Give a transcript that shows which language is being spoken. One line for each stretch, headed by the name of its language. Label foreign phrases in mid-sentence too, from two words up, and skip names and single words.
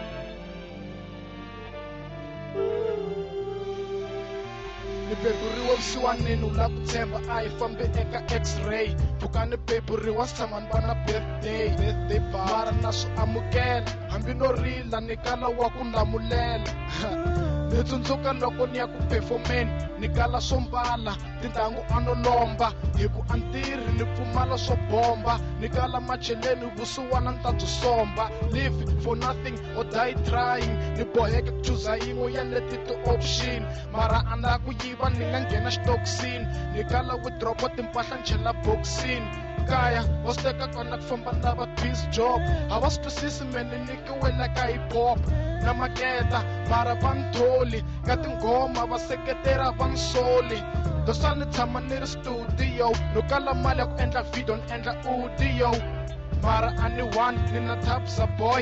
Tsonga: ni beburiwa vusiwanini u la ku tshemba a hi fambe eka x-ray pfuka ni beburiwa si tshama ni va na birthday mara na swi amukela hambi no rila ni kala wa ku lamulela ni tsundzuka loko ni ya ku performeni ni kala swo mbala tintangu a no lomba hi ku a ntirhi ni pfumala swo bomba ni kala macheleni vusiwana ni ta byi somba
English: live for nothing or die trying
Tsonga: ni boheke ku chuza yin'we ya leti ti-option mara a na ku yiva ni nga nghena xitokisini ni kala withdrapa timpahla ni chela boxini kaya va swi teka kona ku famba na va
English: biz job
Tsonga: a va swi twisisi me ni nyikiwela ka
English: hip hop
Tsonga: na maketa mara va ni tholi ka tinghoma va seketera va ni soli dosa ni tshama ni ri studio no kala mali ya ku endla video ni endla audio mara a ni one ni na Thabza boy